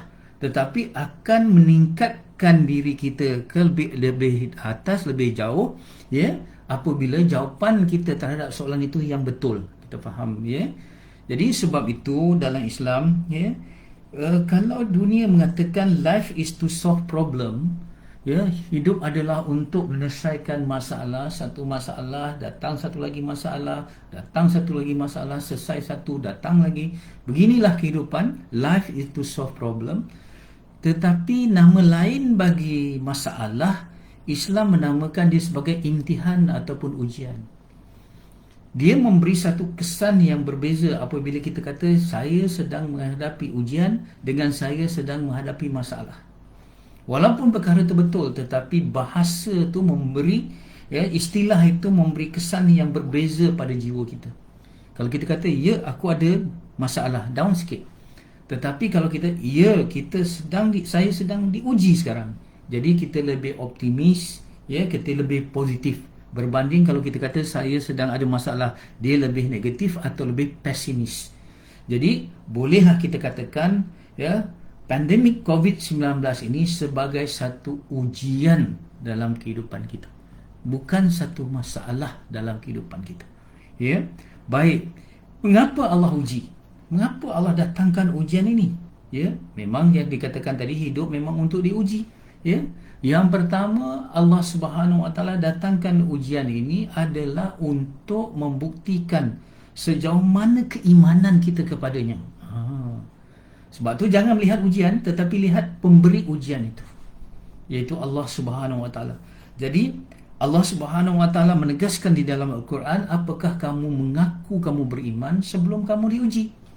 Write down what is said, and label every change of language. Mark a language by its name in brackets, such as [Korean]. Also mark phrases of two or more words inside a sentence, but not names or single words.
[Malay] Tetapi akan meningkatkan diri kita ke lebih atas, lebih jauh, ya, apabila jawapan kita terhadap soalan itu yang betul. Kita faham, ya. Jadi sebab itu dalam Islam, ya, kalau dunia mengatakan [English] life is to solve problem, [Malay] ya, hidup adalah untuk menyelesaikan masalah, satu masalah, datang satu lagi masalah, datang satu lagi masalah, selesai satu, datang lagi. Beginilah kehidupan, [English] life is to solve problem. [Malay] Tetapi nama lain bagi masalah, Islam menamakan dia sebagai imtihan ataupun ujian. Dia memberi satu kesan yang berbeza apabila kita kata saya sedang menghadapi ujian dengan saya sedang menghadapi masalah. Walaupun perkara itu betul, tetapi bahasa itu memberi, ya, istilah itu memberi kesan yang berbeza pada jiwa kita. Kalau kita kata, ya, aku ada masalah, down sikit. Tetapi kalau kita, ya, saya sedang diuji sekarang. Jadi kita lebih optimis, ya, kita lebih positif berbanding kalau kita kata saya sedang ada masalah, dia lebih negatif atau lebih pesimis. Jadi bolehlah kita katakan, ya, pandemik COVID-19 ini sebagai satu ujian dalam kehidupan kita, bukan satu masalah dalam kehidupan kita. Ya, baik. Mengapa Allah uji? Mengapa Allah datangkan ujian ini? Ya, memang yang dikatakan tadi, hidup memang untuk diuji. Ya, yang pertama, Allah Subhanahu Wa Taala datangkan ujian ini adalah untuk membuktikan sejauh mana keimanan kita kepadanya. Sebab tu jangan melihat ujian, tetapi lihat pemberi ujian itu, iaitu Allah Subhanahu Wa Taala. Jadi Allah Subhanahu Wa Taala menegaskan di dalam Al-Quran, apakah kamu mengaku kamu beriman sebelum kamu diuji?